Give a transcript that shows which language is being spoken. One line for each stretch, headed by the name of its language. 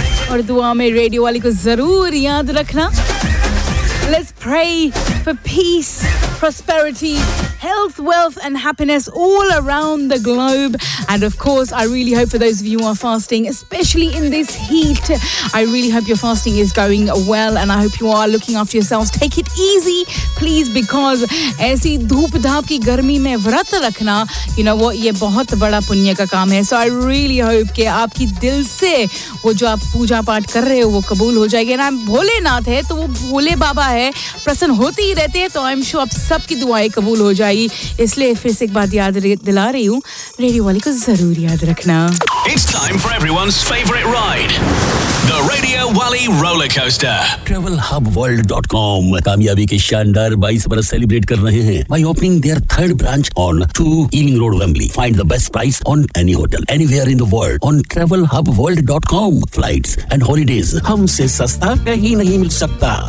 Hindi: और दुआ में रेडियो वाले को जरूर याद रखना.
English: Let's pray for peace, prosperity, health, wealth and happiness all around the globe. And of course, I really hope for those of you who are fasting, especially in this heat, I really hope your fasting is going well and I hope you are looking after yourselves. Take it easy, please, because
Hindi: ऐसी धूप धाप की गर्मी में व्रत रखना,
English: you know what,
Hindi: ये बहुत बड़ा पुण्य का काम है.
English: So I really hope
Hindi: कि आपकी दिल से वो जो आप पूजा पाठ कर रहे हो वो कबूल हो जाएगी. ना भोलेनाथ है तो वो भोले बाबा है, प्रसन्न होते ही रहते हैं, तो
English: I am sure
Hindi: आप सबकी दुआएं कबूल हो जाएगी. इसलिए फिर से एक बात याद दिला रही हूँ, रेडियो वाले को जरूर याद रखना.
English: It's time for everyone's favorite ride. The Radio Wally Roller Coaster.
Hindi: TravelHubWorld.com कामयाबी के शानदार 22 बरस सेलिब्रेट कर रहे हैं
English: by opening their third branch on 2 Ealing Road, Wembley. Find the best price on any hotel, anywhere in the world on TravelHubWorld.com. Flights and holidays
Hindi: हमसे सस्ता कहीं नहीं मिल सकता.